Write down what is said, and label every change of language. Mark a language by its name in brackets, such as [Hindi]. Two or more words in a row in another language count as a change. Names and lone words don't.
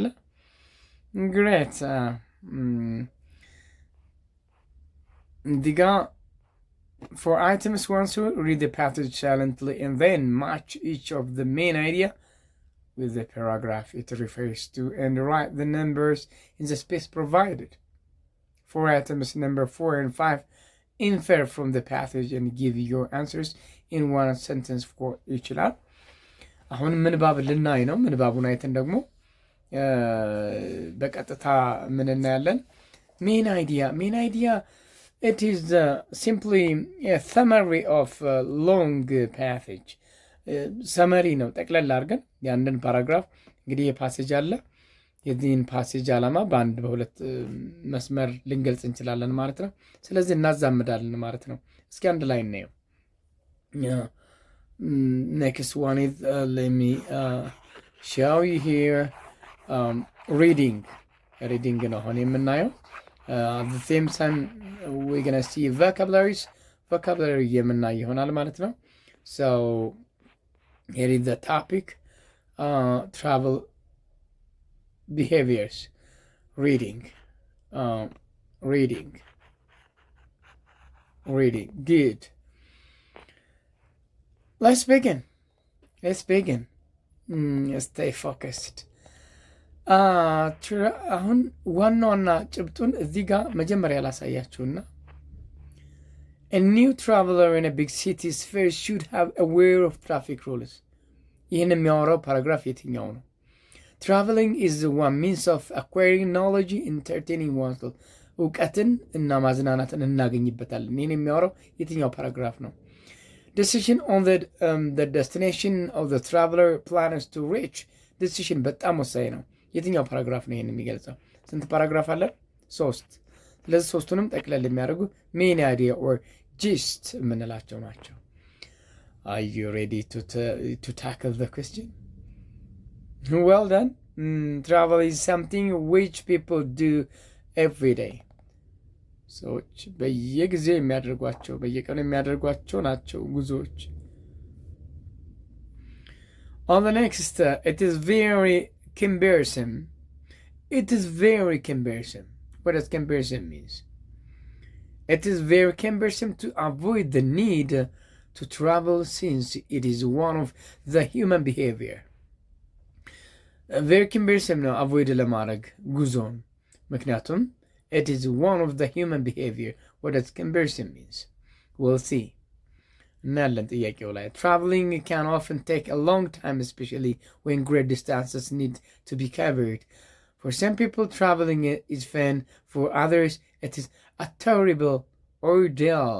[English] ግሬት [Amharic] እዚህ ጋር [English] for items 1 to read the passage silently and then match each of the main idea with the paragraph it refers to and write the numbers in the space provided. For items number 4 and 5, infer from the passage and give your answers in one sentence for each lab. [Amharic] አሁን ምንባብ ልናይ ነው። ምንባቡን አይተን ደግሞ በቀጥታ ምን እናያለን? [English] main idea it is simply a summary of a long passage. [Amharic] ሰመሪ ነው ጠቅለል አድርገን ያንን ፓራግራፍ እንግዲህ የፓሴጅ አለ። የዚህን ፓሴጅ ዓላማ በአንድ በሁለት መስመር ልንገልጽ እንችላለን ማለት ነው። ስለዚህ እናዛምዳለን ማለት ነው። እስኪ አንድ ላይ እናየው። [English] next one is let me show you here reading [Amharic] ነው አሁን የምናየው። [English] at the same time we're gonna see vocabulary [Amharic] የምናይ ይሆናል ማለት ነው። [English] so here is the topic, travel behaviors, reading. Good. Let's begin. Stay focused. [Amharic] አሁን ዋና ጭብጡን እዚህ ጋር መጀመሪያ ላሳያችሁና [English] a new traveler in a big city first should have aware of traffic rules. [Amharic] ይህን የሚያወራው ፓራግራፍ የትኛው ነው? [English] Traveling is one means of acquiring knowledge, entertaining oneself. [Amharic] እውቀትን እና ማዝናናትን እናገኝበታለን። ይህን የሚያወራው የትኛው ፓራግራፍ ነው? [English] Decision on the destination of the traveler plans to reach. [Amharic] Decision በጣም ወሳኝ ነው። የትኛው ፓራግራፍ ነው ይህን የሚገልጸው? ስንት ፓራግራፍ አለ? 3። ስለዚህ ሶስቱንም ጠቅለል የሚያደርጉ [English] main idea or gist [Amharic] የምንላቸው ናቸው። [English] Are you ready to tackle the question? Well done. Travel is something which people do every day. [Amharic] ሰዎች በየጊዜው የሚያደርጓቸው በየቀኑ የሚያደርጓቸው ናቸው ጉዞዎች። [English] On the next, it is very cumbersome. What does cumbersome mean? It is very cumbersome to avoid the need to travel since it is one of the human behavior. Very cumbersome ነው avoid [Amharic] ለማድረግ ጉዞን። ምክንያቱም [English] it is one of the human behavior. What does cumbersome means? We'll see. [Amharic] እናያለን ጥያቄው ላይ። [English] Traveling can often take a long time, especially when great distances need to be covered. For some people, traveling is fun. For others, it is a terrible ordeal.